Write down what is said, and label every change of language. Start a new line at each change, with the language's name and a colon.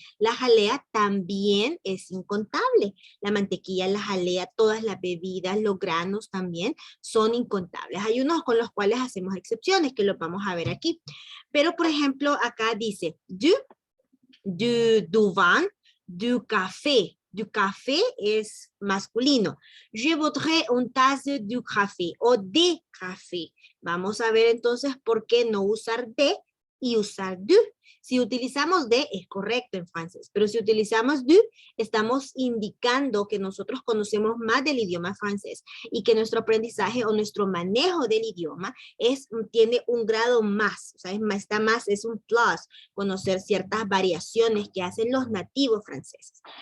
Spanish: La jalea también es incontable. La mantequilla, la jalea, todas las bebidas, los granos también son incontables. Hay unos con los cuales hacemos excepciones, que los vamos a ver aquí. Pero, por ejemplo, acá dice du vin, du café. Du café es masculino.
French: Je voudrais une tasse du café o de café.
Spanish: Vamos a ver entonces por qué no usar de y usar du. Si utilizamos de, es correcto en francés, pero si utilizamos du, estamos indicando que nosotros conocemos más del idioma francés y que nuestro aprendizaje o nuestro manejo del idioma tiene un grado más, o sea, es un plus, conocer ciertas variaciones que hacen los nativos franceses.